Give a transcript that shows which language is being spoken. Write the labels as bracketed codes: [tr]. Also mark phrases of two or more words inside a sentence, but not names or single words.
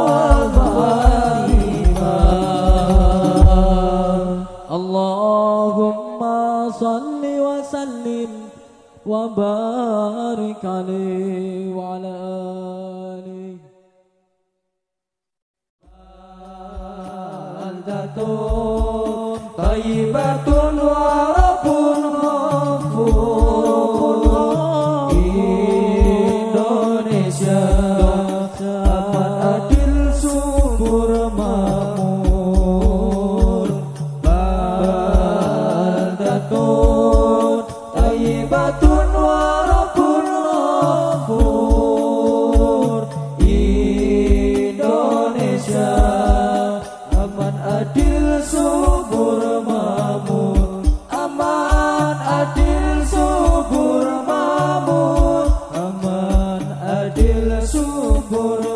[ar] صلي وسلم وبارك عليه وعلى آله بلدة طيبة ورب غفور [id] Indonesia aman adil subur makmur [ar] طيبة ورب غفور [id] Indonesia aman adil subur makmur aman adil subur makmur aman adil subur